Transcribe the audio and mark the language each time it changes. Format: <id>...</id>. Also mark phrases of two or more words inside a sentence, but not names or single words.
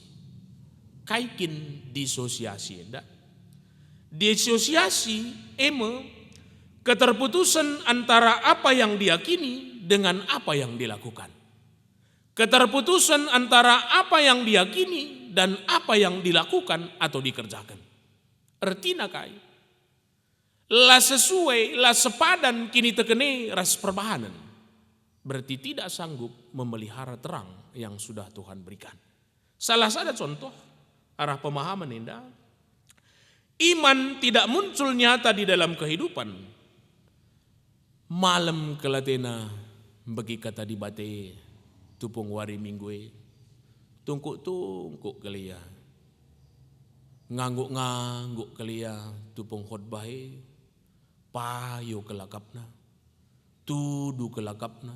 <btx>Kaikin disosiasi enggak?</btx> <id>Disosiasi keterputusan antara apa yang diyakini dengan apa yang dilakukan. Keterputusan antara apa yang diyakini dan apa yang dilakukan atau dikerjakan.</id> <btx>Artinya kai, lah sesuai, lah sepadan kini tekene ras perbahanan.</btx> <id>Berarti tidak sanggup memelihara terang yang sudah Tuhan berikan. Salah satu contoh arah pemahaman indah, iman tidak muncul nyata di dalam kehidupan.</id> <btx>Malam kelatena bagi kata di bate tupung wari minggue, tungkuk kelia, ngangguk kelia tupung khotbahe, payo kelakapna, tudu kelakapna.</btx>